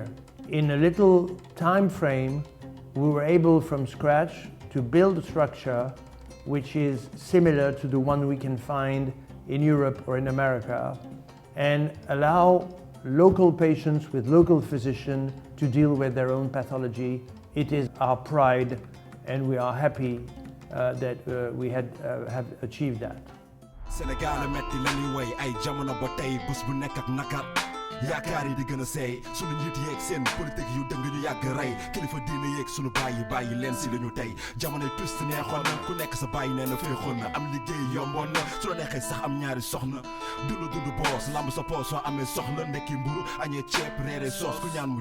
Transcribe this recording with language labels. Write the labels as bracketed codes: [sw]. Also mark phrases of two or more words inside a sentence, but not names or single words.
[en] In a little time frame, we were able from scratch to build a structure which is similar to the one we can find in Europe or in America, and allow local patients with local physicians to deal with their own pathology. It is our pride, and we are happy that we have achieved that. [wo] Senegal metti la ñuy way ay jamono ba tey bés bu nekk ak nakar yaakaar yi di gën a seey sunu njiit yeeg seen politique yu dëng ñu yàgg rey kilifa diine yeeg sunu bàyyi leen si lañu tey jamonoy twist neexoon na ku nekk sa bàyyi nee na féexoon na am liggéey yomboon na su la neexee sax am ñaari soxna dund boos lamb sa poos soo amee soxla ndekki mburu añee ceeb reere soos ku ñaan mu